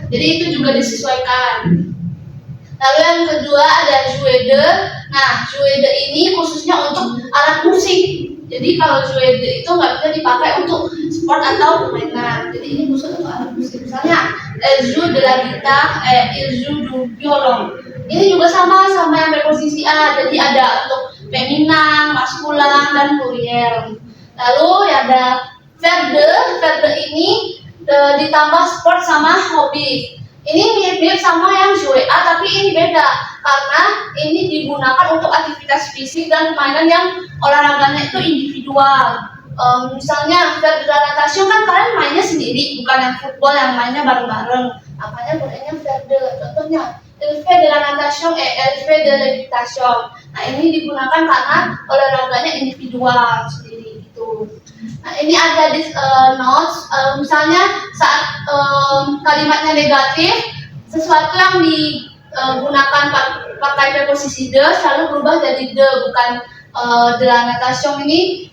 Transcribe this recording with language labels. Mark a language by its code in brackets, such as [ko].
[id] Jadi itu juga disesuaikan. Lalu yang kedua ada jouer de. Nah, jouer de ini khususnya untuk alat musik. Jadi kalau jouer de itu nggak bisa dipakai untuk sport atau permainan. Jadi ini khusus untuk alat musik. Misalnya, [fr] elle joue de la guitare, il joue du violon. [id] Ini juga sama yang preposisi a. Jadi ada untuk femina, maskulan, dan pluriel. Lalu ada verbe ini ditambah sport sama hobi. Ini mirip-mirip sama yang jouer a, tapi ini beda karena ini digunakan untuk aktivitas fisik dan permainan yang olahraganya itu individual. Misalnya verbe natation kan kalian mainnya sendiri, bukan yang football yang mainnya bareng-bareng. Makanya gunanya verbe. Contohnya, [fr] il fait de la natation et elle fait de l'équitation. [id] Nah, ini digunakan karena olahraganya individual sendiri gitu. Nah, ini ada di notes, misalnya saat kalimatnya negatif, sesuatu yang digunakan pakai preposisi de selalu berubah jadi de, bukan de la natation ini.